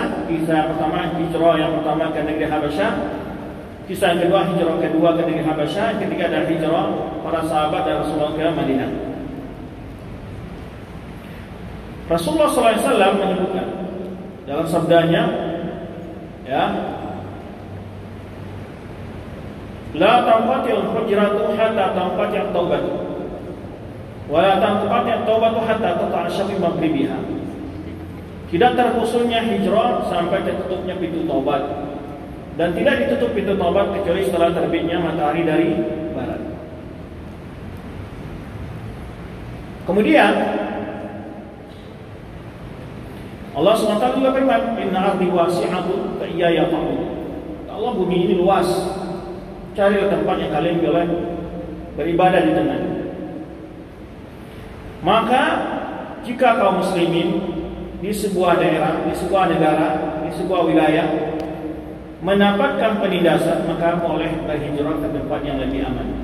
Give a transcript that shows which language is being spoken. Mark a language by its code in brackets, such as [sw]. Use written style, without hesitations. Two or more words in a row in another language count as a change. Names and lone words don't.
[id] Kisah yang pertama, hijrah yang pertama ke negeri Habasyah. Kisah yang kedua, hijrah kedua ke negeri Habasyah. Yang ketiga adalah hijrah para sahabat dan Rasulullah ke Madinah. Rasulullah SAW menyebutkan dalam sabdanya, ya, [ar] لا تنقطع الهجرة حتى تنقطع التوبة ولا تنقطع التوبة حتى تطلع الشمس من مغربها. [id] Tidak terputusnya hijrah sampai tertutupnya pintu taubat, dan tidak ditutup pintu taubat kecuali setelah terbitnya matahari dari barat. Kemudian Allah SWT juga firman, [ar] إن أرضي واسعة فإياي فاعبدون. [id] Allah, bumi ini luas, carilah tempat yang kalian boleh beribadah di tengahnya. Maka jika kaum muslimin di sebuah daerah, di sebuah negara, di sebuah wilayah mendapatkan penindasan, maka boleh berhijrah ke tempat yang lebih aman.